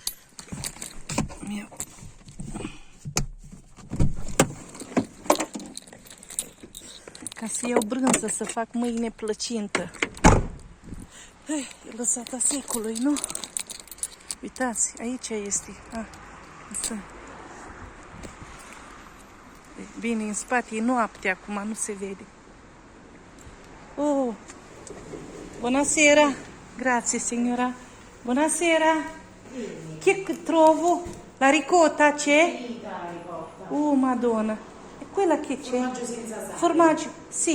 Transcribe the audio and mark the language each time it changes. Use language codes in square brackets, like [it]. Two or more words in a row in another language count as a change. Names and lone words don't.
[ro] Ca să iau brânză, să fac mâine plăcintă. E lăsat a secului, nu? Uitați, aici este. Bine, în spate e noapte acum, nu se vede. [it] Oh! Buonasera! Grazie, signora. Buonasera! Che trovo? La ricotta c'è? Oh, Madonna! E quella che c'è? Formaggio senza sale. Formaggio, sì.